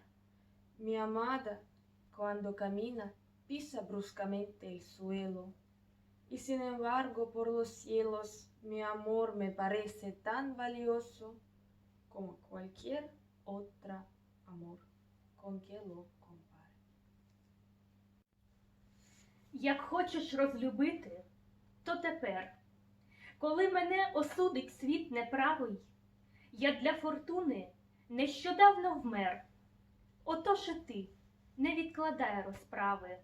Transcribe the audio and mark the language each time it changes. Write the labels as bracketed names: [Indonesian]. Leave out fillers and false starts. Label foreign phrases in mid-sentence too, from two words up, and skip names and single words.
[Spanish] Mi amada, cuando camina, pisa bruscamente el suelo. Y sin embargo, por los cielos, mi amor me parece tan valioso como cualquier otro amor con que lo compare. [Ukrainian] Як хочеш розлюбити, то тепер, коли мене осудить світ неправий, я для фортуни нещодавно вмер. Отож і ти не відкладай розправи.